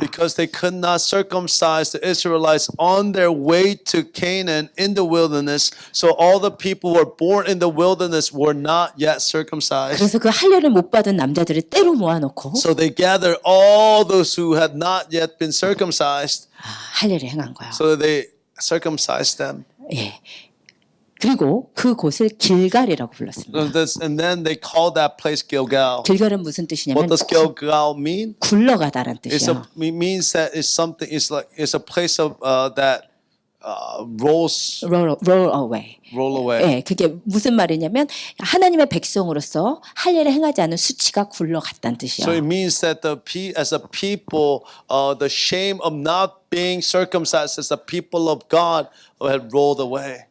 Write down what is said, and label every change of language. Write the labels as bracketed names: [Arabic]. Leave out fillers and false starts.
[English] Because they could not circumcise the Israelites on their way to Canaan in the wilderness. So all the people who were born in the wilderness were not yet circumcised. [Korean] 그래서 그 할례를 못 받은 남자들을 때로 모아놓고 [English] So they gathered all those who had not yet been circumcised. [Korean] 할례를 행한 거야. [English] So they circumcised them. [Korean] 예. 그리고 그 곳을 길갈이라고 불렀습니다. [English] And then they called that place Gilgal. [Korean] 길갈은 무슨 뜻이냐면 [English] What does Gilgal mean? [Korean] 굴러가다란 [English] It [Korean] 뜻이야. [English] means that it's something. It's a place of that rolls roll away. roll away. [Korean] 예, 그게 무슨 말이냐면 하나님의 백성으로서 할례를 행하지 않은 수치가 굴러갔다는 뜻이야. [English] So it means that as a people, the shame of not being circumcised as a people of God had rolled away.